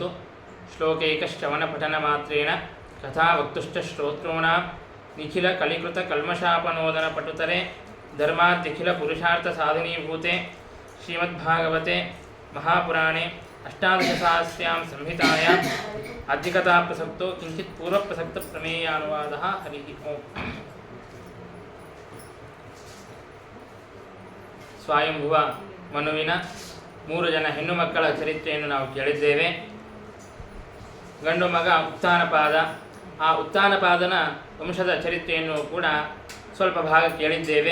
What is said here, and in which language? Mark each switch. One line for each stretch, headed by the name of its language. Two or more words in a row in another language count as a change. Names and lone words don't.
Sanskrit: ಶ್ಲೋಕೈಕಶ್ರವಣಪಠನಮಾತ್ರೇಣ ಕಥಾವಕ್ತುಶ್ಚ ಶ್ರೋತॄಣಾಂ ನಿಖಿಲ ಕಲಿಕೃತ ಕಲ್ಮಷಾಪನೋದನ ಪಟುತರೆ ಧರ್ಮಾದ್ಯಖಿಲ ಪುರುಷಾರ್ಥ ಸಾಧನೀಭೂತೆ ಶ್ರೀಮದ್ಭಾಗವತೆ ಮಹಾಪುರಾಣೆ ಅಷ್ಟಾದಶಸಹಸ್ರ್ಯಾಂ ಸಂಹಿತಾಯಾಂ ಅಧಿಕತಾಪ್ರಸಕ್ತೋ ಕಿಂಚಿತ್ ಪೂರ್ವಪ್ರಸಕ್ತ ಪ್ರಮೇಯಾನುವಾದಃ. ಹರಿ ಓಂ.
Kannada: ಸ್ವಯಂಭುವ ಮನುವಿನ 3 ಜನ ಹೆಣ್ಣು ಮಕ್ಕಳ ಚರಿತ್ರೆಯನ್ನು ನಾವು ಕೇಳಿದ್ದೇವೆ. ಗಂಡು ಮಗ ಉತ್ಥಾನಪಾದ. ಆ ಉತ್ಥಾನಪಾದನ ವಂಶದ ಚರಿತ್ರೆಯನ್ನು ಕೂಡ ಸ್ವಲ್ಪ ಭಾಗ ಕೇಳಿದ್ದೇವೆ.